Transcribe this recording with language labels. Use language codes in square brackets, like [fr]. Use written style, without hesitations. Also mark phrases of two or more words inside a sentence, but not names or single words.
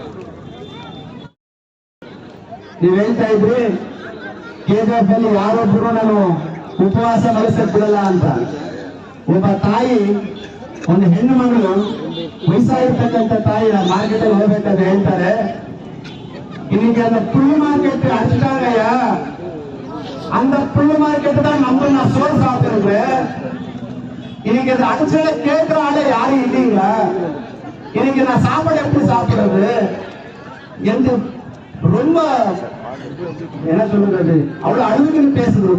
[kn] ನೀವ್ ಹೇಳ್ತಾ ಇದ್ರಿ KGF ಅಲ್ಲಿ ಯಾರೊಬ್ರು ನಾನು ಉಪವಾಸ ಮರೆಸಕ್ ಬಿಡಲ್ಲ ಅಂತ. ಒಬ್ಬ ತಾಯಿ, ಒಂದು ಹೆಣ್ಣು ಮಗಳು, ವಯಸ್ಸಾಗಿರ್ತಕ್ಕಂಥ ತಾಯಿ ಮಾರ್ಕೆಟ್ ಅಲ್ಲಿ ಹೋಗ್ಬೇಕಾದ್ರೆ ಹೇಳ್ತಾರೆ, [ta] இன்னைக்கு அந்த புல் மார்க்கெட் அடிச்சிட்டாங்கய்யா, அந்த புல் மார்க்கெட் தான் நம்ம நான் சோறு சாப்பிட்டுருக்கேன். இன்னைக்கு அது அடிச்சத கேட்கிற ஆளே யாரும் இல்லைங்களா? இன்னைக்கு நான் சாப்பாடு எப்படி சாப்பிடுறது என்று ரொம்ப என்ன சொல்றது அவ்வளவு அழுகுன்னு பேசுது.